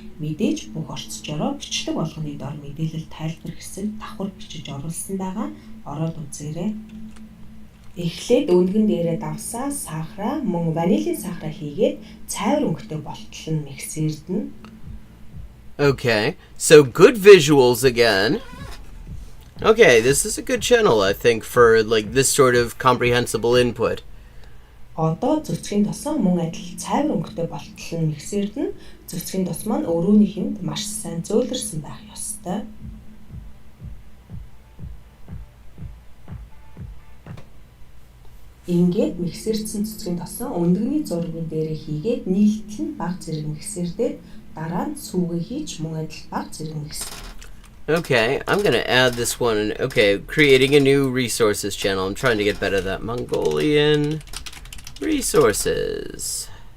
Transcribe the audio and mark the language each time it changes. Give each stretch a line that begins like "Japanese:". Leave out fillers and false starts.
Mongolian: Мэдээж бүх орц жороо бичлэг болгоны дор мэдээлэл тайлбар хэсэг давхар бичиж оруулсан байгаа. Ороод үзээрэй. Эхлээд өндгөн дээрээ давсаа сахараа мөн ванилин сахараа хийгээд цайвар өнгөтэй болтол нь миксэрдэн.
English: Okay, so good visuals again. Okay, this is a good channel, I think, for like this sort of comprehensible input.
Mongolian: Одоо цэцгийн тосоо мөн адил цайвар өнгөтэй болтол нь миксэрдэн. Цэцгийн тос маань өрөөнийхэнд маш сайн зөөлрсөн байх ёстой. Ингээд миксэрсэн цэцгийн тосоо өндгөний зургийн дээрээ хийгээд нийлтэл нь баг зэрэг миксэрдээд дараа нь сүүгээ хийж мөн адил баг зэрэг микс.
English: Okay, I'm gonna add this one. Okay, creating a new resources channel. I'm trying to get better at that. Mongolian resources.